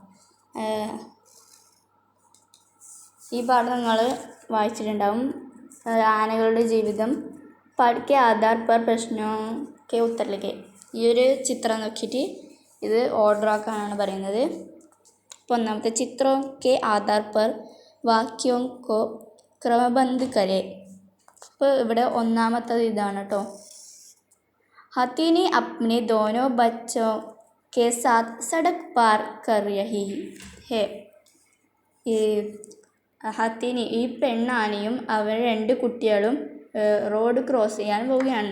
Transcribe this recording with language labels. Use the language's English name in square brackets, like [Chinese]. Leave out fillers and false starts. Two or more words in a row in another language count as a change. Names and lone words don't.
[Malayalam] ഈ പാഠം നിങ്ങൾ വായിച്ചിട്ടുണ്ടാവും. ആനകളുടെ ജീവിതം. [Hindi] पाठ के आधार पर प्रश्नों के उत्तर लिखें. [Malayalam] ഈ ഒരു ചിത്രം നോക്കിയിട്ട് ഇത് ഓർഡർ ആക്കാനാണ് പറയുന്നത്. അപ്പോൾ ഒന്നാമത്തെ ചിത്രം [Hindi] के आधार पर വാക്യോं को क्रमबद्ध करें. [Malayalam] അപ്പോൾ ഇവിടെ ഒന്നാമത്തത് ഇതാണ് കേട്ടോ. [Hindi] हथिनी अपने दोनों बच्चों के साथ सड़क पार कर रही है. [Malayalam] ഈ ഹത്തീനി ഈ പെണ്ണാനയും അവർ 2 കുട്ടികളും [English] road cross [Malayalam] ചെയ്യാൻ പോവുകയാണ്.